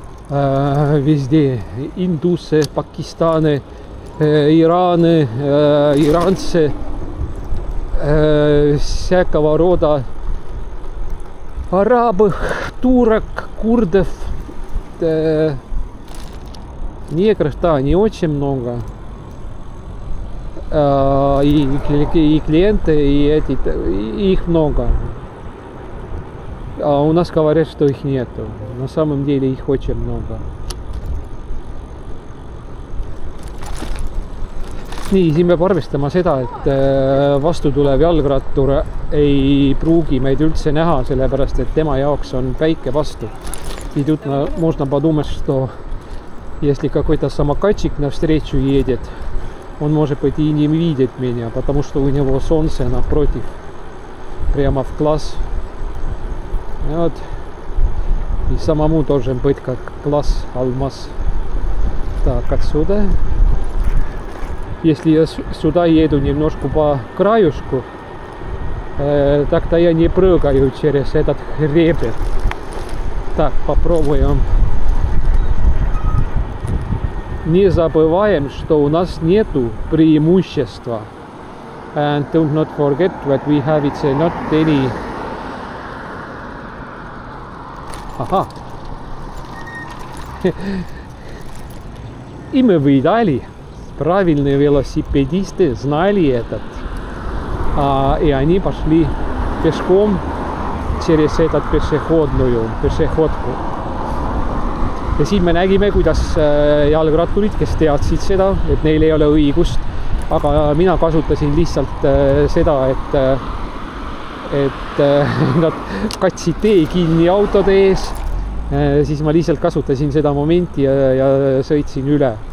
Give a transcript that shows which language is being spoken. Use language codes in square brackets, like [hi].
[ru] Везде индусы, пакистаны, ираны, иранцы, всякого рода арабов, турок, курдов, негров, да, не очень много. И клиенты, и эти, их много. А у нас говорят, что их нету. На самом деле их очень много. [et] Nii, siin peab arvestama seda, et vastu tulev jalgrattur ei pruugi meid üldse näha, sellepärast et tema jaoks on päike vastu. [ru] И тут можно подумать, что если какой-то самокатчик навстречу едет, он может быть и не видит меня, потому что у него солнце напротив, прямо в глаз. Вот. И самому должен быть как глаз алмаз. Так, отсюда. Если я сюда еду немножко по краюшку, так-то я не прыгаю через этот хребет. Так, попробуем. Не забываем, что у нас нету преимущества. [en] And do not forget that we have it not any. Ага. [ru] И мы видали. Правильные велосипедисты знали этот. И они пошли пешком через этот pešehodku. [et] Ja siin me nägime, kuidas jalgratturid, kes teadsid seda, et neil ei ole õigust, aga mina kasutasin lihtsalt seda, et nad katsid tee kinni autode ees, siis ma lihtsalt kasutasin seda momenti ja sõitsin üle.